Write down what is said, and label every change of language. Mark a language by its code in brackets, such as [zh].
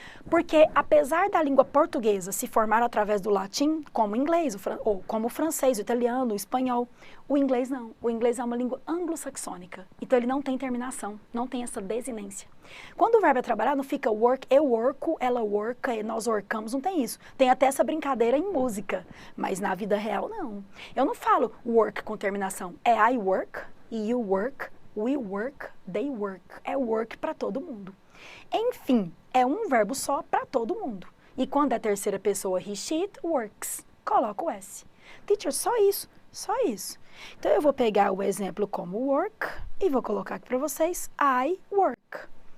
[pt] Porque apesar da língua portuguesa se formar através do latim, como o inglês, ou como o francês, o italiano, o espanhol, o inglês não. O inglês é uma língua anglo-saxônica. Então ele não tem terminação, não tem essa desinência. Quando o verbo é trabalhar, não fica work, eu worko, ela worka, nós workamos, não tem isso. Tem até essa brincadeira em música, mas na vida real não. Eu não falo work com terminação. É [en] I work, you work, we work, they work. [pt] É work para todo mundo. Enfim, é um verbo só para todo mundo. E quando é terceira pessoa, [en] he, she, it works. [pt] Coloca o S. Teacher, só isso, só isso. Então eu vou pegar o exemplo como work e vou colocar aqui para vocês, [en] I work.